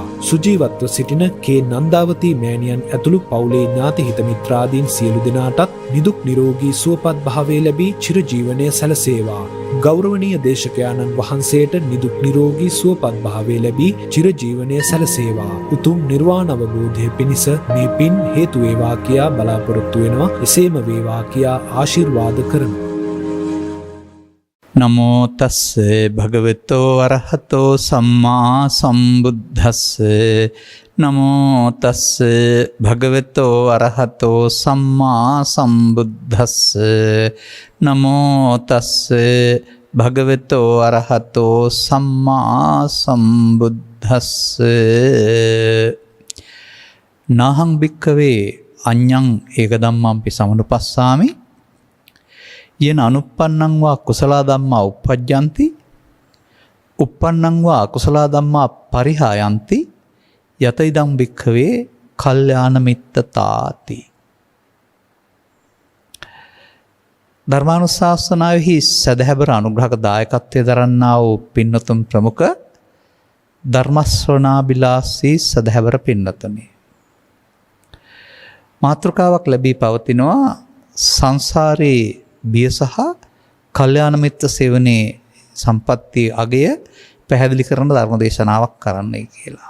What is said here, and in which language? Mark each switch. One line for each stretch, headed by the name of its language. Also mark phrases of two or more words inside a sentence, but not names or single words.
Sinhala: සුජීවත්ව සිටින කේ නන්දාවතී මෑණියන් ඇතුළු පවුලේ ඥාති හිත මිත්‍රාදීන් සියලු දෙනාටත් නිදුක් නිරෝගී සුවපත් භාවය ලැබී චිරජීවනය සැලසේවා. ගෞරවනීය දේශකයාණන් වහන්සේට නිදුක් නිරෝගී සුවපත් භාවය ලැබී චිරජීවනය සැලසේවා. උතුම් නිර්වාණ අවබෝධය පිණිස මේ පින් හේතු වේවා කියා බලාපොරොත්තු වෙනවා. එසේම වේවා කියා ආශිර්වාද කරමු.
Pali: නමෝ තස්ස භගවතෝ අරහතෝ සම්මා සම්බුද්දස්ස. නමෝ තස්ස භගවතෝ අරහතෝ සම්මා සම්බුද්දස්ස. නමෝ තස්ස භගවතෝ අරහතෝ සම්මා සම්බුද්දස්ස. නාහං භික්ඛවේ අඤ්ඤං ඒක ධම්මංපි සමනුපස්සාමි යේන අනුප්පන්නං වා කුසල ධම්මා uppajjanti uppannං වා අකුසල ධම්මා පරිහායන්ති යත ඉදං භික්ඛවේ කල්යාණ මිත්තතාති.
Sinhala: ධර්මානුශාසනාවෙහි සදහැබර අනුග්‍රහක දායකත්වයේ දරන්නා වූ පින්නතුන් ප්‍රමුඛ ධර්මශ්‍රවණාබිලාසී සදහැබර පින්නතුනි, මාතෘකාවක් ලැබී පවතිනවා සංසාරේ බිය සහ කල්යාණ මිත්‍ර සේවනයේ සම්පත්තිය අගය පැහැදිලි කරන ධර්මදේශනාවක් කරන්නයි කියලා.